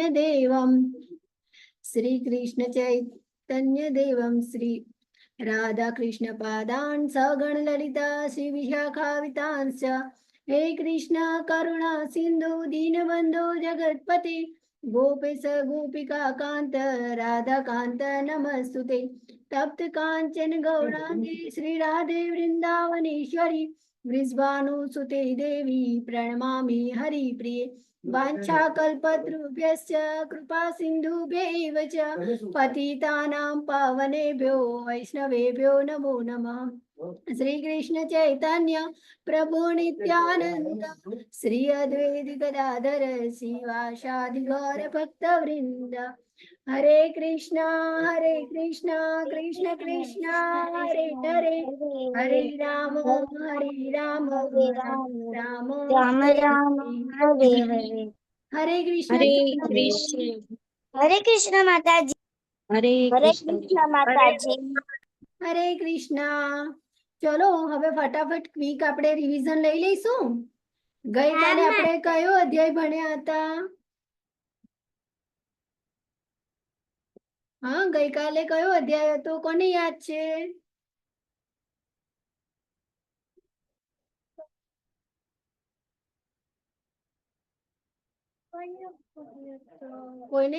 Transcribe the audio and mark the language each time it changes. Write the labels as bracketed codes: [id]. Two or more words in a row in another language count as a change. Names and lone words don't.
[sa] देवम श्री कृष्ण चैतन्य देवम श्री राधा कृष्ण पादान सगण ललिता श्री विशाखाविताँश हे कृष्ण करुणा सिंधु दीनबंधो जगतपति गोपेश गोपिका कांत राधा कांत नमस्तुते तप्त कांचन गौरांगी श्री राधे वृंदावनेश्वरी वृषभानुसुते देवी પ્रणमामि हरिप्रिये वाञ्छाकल्पतरुभ्यश्च कृपा सिन्धुभ्यैव च पतितानां पावनेभ्यो वैष्णवेभ्यो नमो नमः श्री कृष्ण चैतन्य प्रभु नित्यानंद श्री अद्वैत गदाधर शिवासादि गौर भक्त वृंद हरे कृष्णा कृष्ण कृष्ण हरे हरे हरे राम राम राम राम हरे हरे हरे कृष्ण हरे कृष्ण. हरे कृष्ण माताजी હરે हरे કૃષ્ણ. कृष्ण माताजी हरे कृष्ण. [gu] ચલો હવે ફટાફટ ક્વિક આપણે રિવિઝન લઈ લઈશું. ગઈકાલે આપણે કયો અધ્યાય ભણ્યા હતા? હા, ગઈકાલે કયો અધ્યાય હતો? કોને યાદ છે? કોઈને?